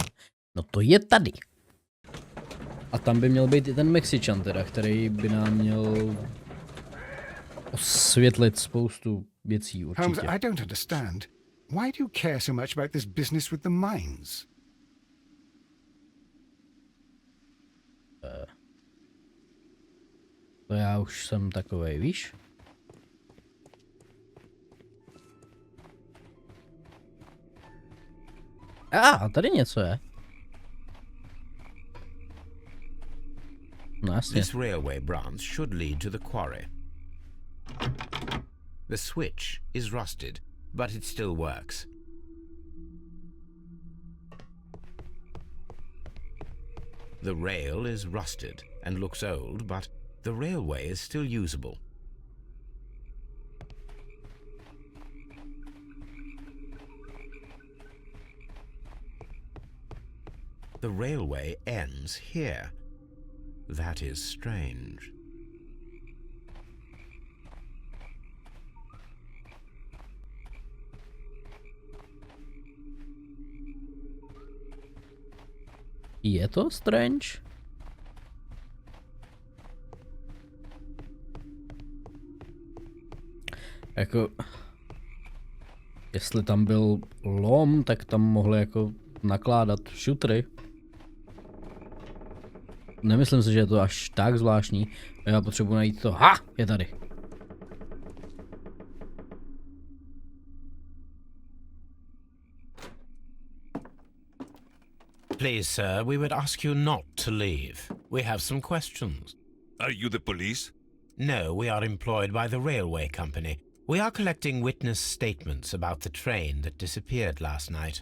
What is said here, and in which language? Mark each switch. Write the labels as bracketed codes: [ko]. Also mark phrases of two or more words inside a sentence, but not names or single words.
[cs] No to je tady. A tam by měl být i ten Mexičan teda, který by nám měl osvětlit spoustu věcí určitě. [en] Holmes, I don't understand. Why do you care so much about this business with the mines? [cs] To já už jsem takovej, víš? A tady něco je. No jasně. [en] This railway branch should lead to the quarry. The switch is rusted, but it still works. The rail is rusted and looks old, but the railway is still usable. The railway ends here. That is strange. [cs] Je to strange? Jako... Jestli tam byl lom, tak tam mohli jako nakládat šutry. Nemyslím si, že je to až tak zvláštní. Já potřebuji najít to. Ha! Je tady. [en] Please, sir, we would ask you not to leave. We have some questions. Are you the police? No, we are employed by the railway company. We are collecting witness statements about the train that disappeared last night.